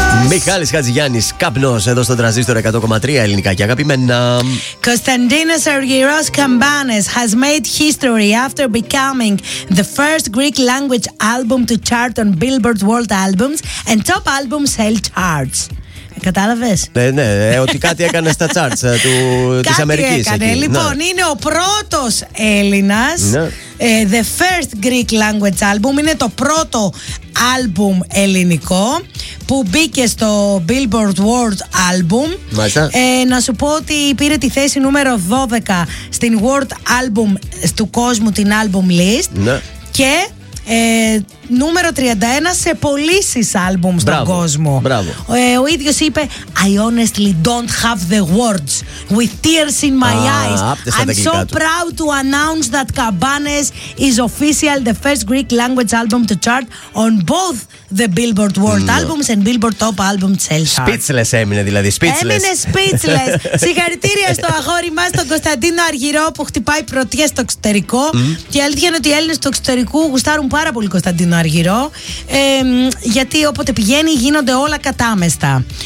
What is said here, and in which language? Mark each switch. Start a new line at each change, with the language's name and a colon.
Greek: Μιχάλης Χατζηγιάννης, καπνός εδώ στον τραζίστορα 100,3 ελληνικά και αγαπημένα.
English: Κωνσταντίνος Αργυρός Καμπάνες has made history after becoming the first Greek language album to chart on Billboard World Albums and top album sale charts.
Greek: Κατάλαβες? Ναι, ότι κάτι έκανε στα charts της Αμερικής. Κάτι έκανε. Λοιπόν, είναι ο πρώτος Έλληνας.
English: The first Greek language album.
Greek: Είναι το πρώτο album ελληνικό που μπήκε στο Billboard World Album. Να σου πω ότι πήρε τη θέση νούμερο 12 στην World Album του κόσμου, την album list. Και νούμερο 31 σε πωλήσεις άλμπουμ στον κόσμο. Μπράβο. Ο ίδιος είπε
English: I honestly don't have the words. With tears in my eyes I'm so proud to announce that Cabanes is official the first Greek language album to chart on both the Billboard World Albums and Billboard Top Album Sales.
Greek: Speechless έμεινε δηλαδή. Speechless. Έμεινε speechless. Συγχαρητήρια στο αγόρι μας τον Κωνσταντίνο Αργυρό που χτυπάει πρωτιά στο εξωτερικό. Και αλήθεια είναι ότι οι Έλληνες του εξωτερικού γουστάρουν πάρα πολύ Κωνσταντίνο Αργυρό, γιατί όποτε πηγαίνει γίνονται όλα κατάμεστα.